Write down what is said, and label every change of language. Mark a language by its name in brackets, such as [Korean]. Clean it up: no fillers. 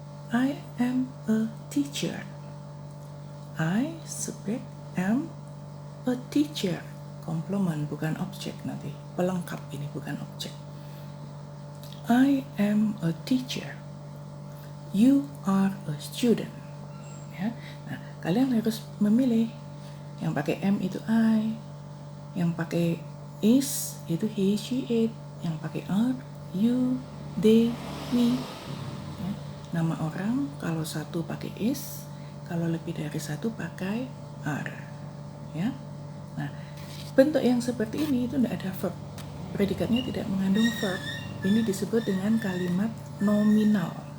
[English] I am a teacher. I subjek am a teacher. [Indonesian] Komplement, bukan objek nanti. Pelengkap ini, bukan objek. [English] I am a teacher. You are a student. Ya. [Indonesian] Nah, kalian harus memilih. Yang pakai am itu I. Yang pakai is itu he, she, it. Yang pakai are, you, they, we. Ya. Nama orang kalau satu pakai is, kalau lebih dari satu pakai are. Ya. Nah, bentuk yang seperti ini itu tidak ada verb. Predikatnya tidak mengandung verb. Ini disebut dengan kalimat nominal.